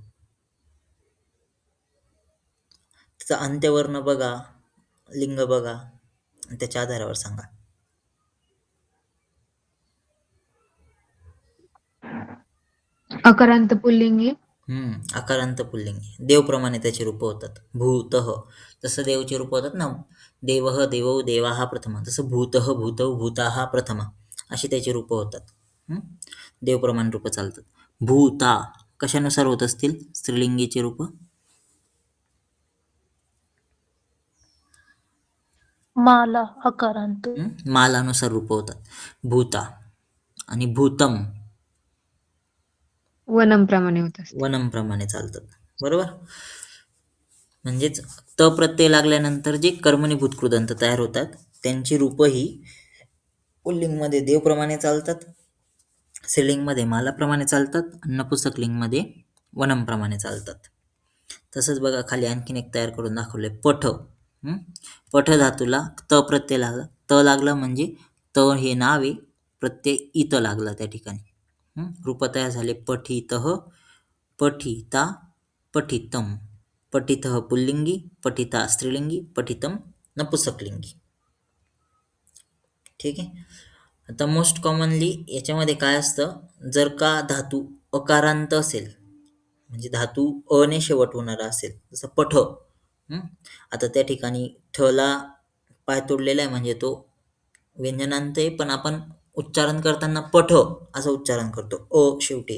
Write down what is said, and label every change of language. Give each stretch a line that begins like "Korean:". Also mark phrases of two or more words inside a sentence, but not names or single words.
Marathi: त्याचा अंत्यवर्ण बघा, लिंग बघा आणि त्याच्या आधारावर सांगा. अकारांत पुल्लिंगी. आकारांत पुल्लिंगी. देवप्रमाणे त्याची रूपं होतात. भूतः. जसं देवची रूपं होतात ना,
Sanskrit: देवः, देवौ, देवाः प्रथमा. तसं भूतः, भूतौ, भूताः प्रथमा.
Marathi: अशी त्याची रूपं होतात. देवप्रमाणे रूपं चालतात. भूता कशानुसार होत असतील स्त्रीलिंगीची रूपं? माला अकारांत. मालानुसार रूपं होतात. भूता आणि भूतम वनम प्रमाणे होत असते. वनमप्रमाणे चालतात. बरोबर? म्हणजेच त प्रत्यय लागल्यानंतर जे कर्मणीभूत कृदंत तयार होतात त्यांची रूपं ही पुल्लिंगमध्ये देवप्रमाणे चालतात, स्त्रीलिंगमध्ये मालाप्रमाणे चालतात आणि नपुंसकलिंगमध्ये वनमप्रमाणे चालतात. तसंच बघा खाली आणखीन एक तयार करून दाखवलंय. पठ. पठ धातूला त प्रत्यय लागला. त लागला म्हणजे त हे नाव आहे, प्रत्यय इत लागला त्या ठिकाणी. रूप तयार झाले.
Sanskrit: पठितः, पठिता, पठितम.
Marathi: पठितः पुल्लिंगी, पठिता स्त्रीलिंगी, पठितम नपुंसकलिंगी. ठीक आहे. आता
English: most commonly
Marathi: याच्यामध्ये काय असतं, जर का धातू अकारांत असेल म्हणजे धातू अ ने शेवट होणारा असेल, जसं पठ. आता त्या ठिकाणी ठला पाय तोडलेला आहे म्हणजे तो व्यंजनांत आहे, पण आपण उच्चारण करताना पठ असं उच्चारण करतो अ शेवटी.